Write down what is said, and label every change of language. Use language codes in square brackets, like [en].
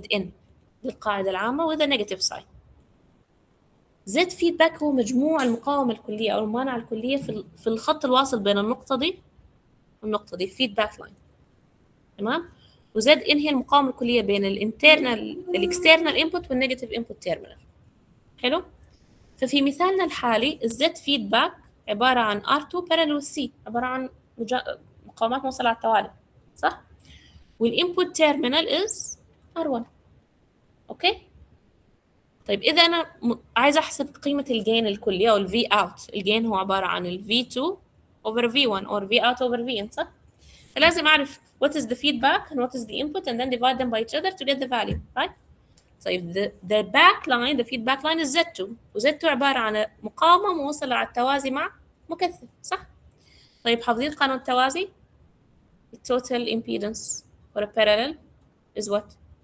[ar] دي القاعدة العامة [en] with a negative sign. [ar] Z feedback هو مجموع المقاومة الكلية أو المانعة الكلية في الخط الواصل بين النقطة دي والنقطة دي feedback line. تمام؟ وزد ان هي المقاومة الكلية بين الاكسترنال انبوت والنيجاتيف انبوت تيرمينال. حلو؟ ففي مثالنا الحالي الزد فيدباك عبارة عن R2 parallel C عبارة عن مقاومات موصلة على التوالي صح؟ والانبوت تيرمينال is R1. اوكي؟ طيب إذا أنا عايزة أحسب قيمة الجين الكلي أو V out. الجين هو عبارة عن [en] V2 over V1 or V out over Vin [ar] صح؟ فلازم أعرف [en] what is the feedback and what is the input and then divide them by each other to get the value, right? [ar] طيب [en] the back line, the feedback line is Z2 [ar] و Z2 عبارة عن مقاومة موصلة على التوازي مع مكثف صح؟ طيب حافظين قانون التوازي؟ [en] total impedance for a parallel is what?